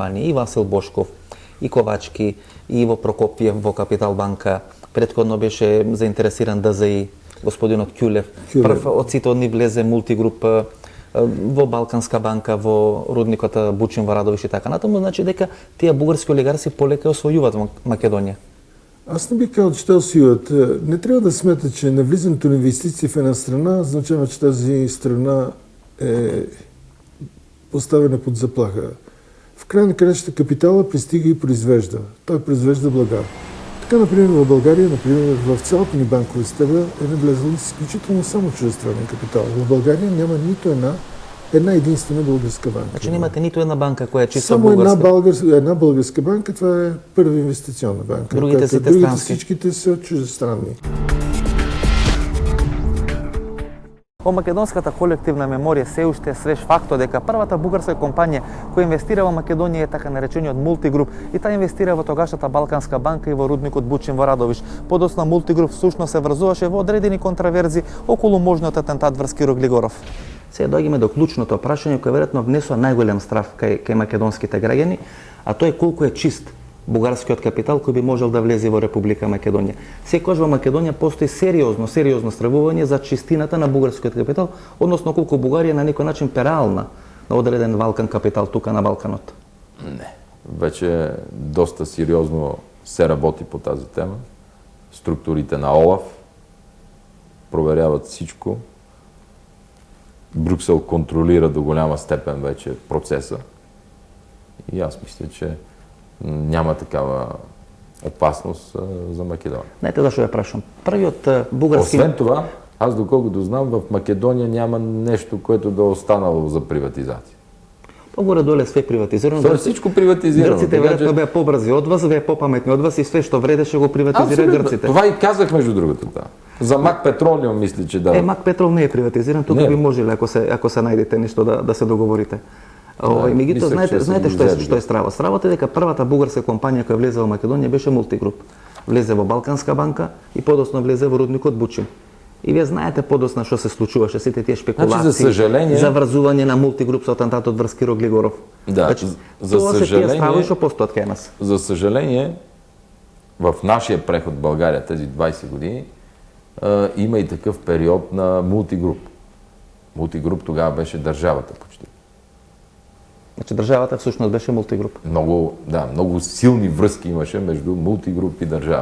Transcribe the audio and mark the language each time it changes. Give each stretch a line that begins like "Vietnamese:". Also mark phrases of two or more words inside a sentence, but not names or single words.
Macedonian: И Васил Бошков, и Ковачки, и Иво Прокопиев во Капитал банка. Претходно беше заинтересиран ДЗИ, господинот Кјулев. Прв од сите од нив влезе Мултигруп во Балканска банка, во рудникот Бучин во Радовиш и така натаму. Значи дека тие бугарски олигарси полека освојуваат Македонија.
Bulgarian: Аз не бих казал, че те усилват. Не трябва да смята, че навлизането на инвестиции в една страна означава, че тази страна е поставена под заплаха. В край на краищата капитала пристига и произвежда. Той произвежда блага. Така, например, в България, в цялата ни банкова система е навлезла изключително само чуждестранен капитал. В България няма нито една единствена българска банка. Значи нямате нито една банка, која е чисто българска? Само една българска банка, това е Първа инвестиционна банка. Другите всичките са чуждестранни.
Macedonian: Во македонската колективна меморија се уште е свеж фактот дека првата бугарска компанија која инвестира во Македонија е така наречениот Мултигруп и таа инвестира во тогашната Балканска банка и во рудникот Бучин во Радовиш. Подоцна Мултигруп всушност се врзуваше во одредени контраверзи околу можниот атентат врз Киро Глигоров. Сега доаѓаме до клучното прашање кој веројатно внесува најголем страв кај македонските граѓани, а тоа е колку е чист бугарскиот капитал кој би можел да влезе во Република Македонија. Секогаш во Македонија постои сериозно стравување за чистината на бугарскиот капитал, односно колку Бугарија на некој начин перална на одреден валкан капитал тука на Балканот.
Bulgarian: Не. Вече доста сериозно се работи по тази тема. Структурите на ОЛАФ проверяват всичко. Брюксел контролира до голяма степен вече процеса И аз мисля, че няма такава опасност за Македония.
Macedonian: Знаете защо я прашам? Првиот бугарски...
Bulgarian: Освен това, аз доколкото знам, в Македония няма нещо, което да е останало за приватизация.
Macedonian: По-горе-доле све приватизирано.
Bulgarian: Това е всичко приватизирано.
Macedonian: Гърците вероятно беа побрзи од вас, вие попаметни од вас и све што вредеше го приватизира гърците.
Bulgarian: Това и казах между другото. Да. За Мак Петролиум мисля, че да.
Macedonian: Мак Петрол не е приватизиран, тук би можеле, ако се најдете нешто да се договорите. Мегуто, знаете што е страва? Стравата е дека првата бугарска компанија која влезе во Македонија беше Мултигруп. Влезе во Балканска банка и подоцна влезе во рудникот Бучим. И вие знаете подоцна што се случуваше, сите тие спекулации, заврзување на Мултигруп со атентатот врз Киро Глигоров.
Bulgarian: Да, за съжаление,
Macedonian: што постојат кај нас.
Bulgarian: За съжаление, в нашия преход в България тези 20 години има и такъв период на Мултигруп. Мултигруп тогава беше държавата почти. Значи държавата всъщност беше Мултигруп. Много силни връзки имаше между Мултигруп и държава.